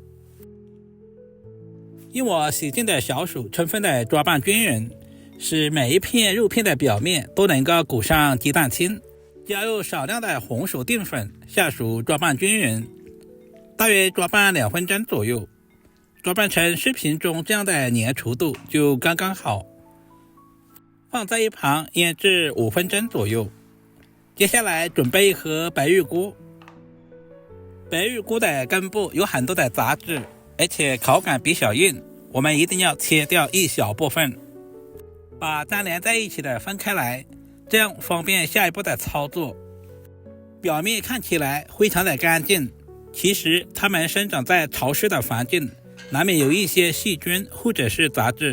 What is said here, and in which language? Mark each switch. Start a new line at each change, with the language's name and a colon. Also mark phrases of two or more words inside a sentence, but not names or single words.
Chinese: 用我洗淨的小手充分的抓拌均勻，使每一片肉片的表面都能夠裹上雞蛋清，加入少量的紅薯澱粉，下手抓拌均勻，大約抓拌2分鐘左右，抓拌成视頻中這樣的粘稠度就剛剛好。放在一旁醃制5分鐘左右。接下來準備一盒白玉菇，白玉菇的根部有很多的雜質，而且口感比較硬，我們一定要切掉一小部分。把粘连在一起的分開來，這樣方便下一步的操作。表面看起來非常的乾淨，其實它們生長在潮濕的環境，難免有一些細菌或者是雜質。